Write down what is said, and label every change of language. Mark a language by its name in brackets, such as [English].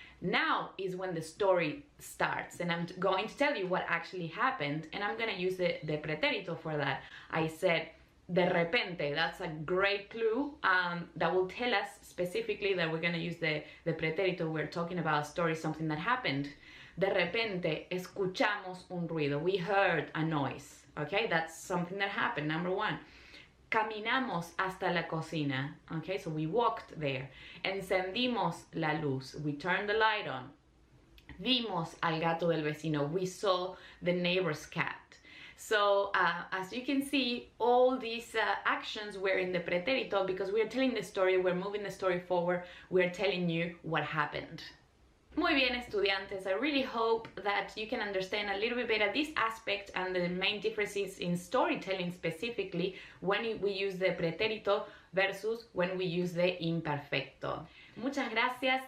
[English] Now is when the story starts, and I'm going to tell you what actually happened, and I'm going to use the pretérito for that. I said, de repente, that's a great clue that will tell us specifically that we're going to use the pretérito. We're talking about a story, something that happened. [Spanish] De repente, escuchamos un ruido. [English] We heard a noise. Okay, that's something that happened, number one. [Spanish] Caminamos hasta la cocina. [English] Okay, so we walked there. [Spanish] Encendimos la luz. [English] We turned the light on. [Spanish] Vimos al gato del vecino. [English] We saw the neighbor's cat. So, as you can see, all these actions were in the pretérito because we're telling the story, we're moving the story forward, we're telling you what happened. [Spanish] Muy bien, estudiantes. [English] I really hope that you can understand a little bit better this aspect and the main differences in storytelling specifically when we use the pretérito versus when we use the imperfecto. [Spanish] Muchas gracias.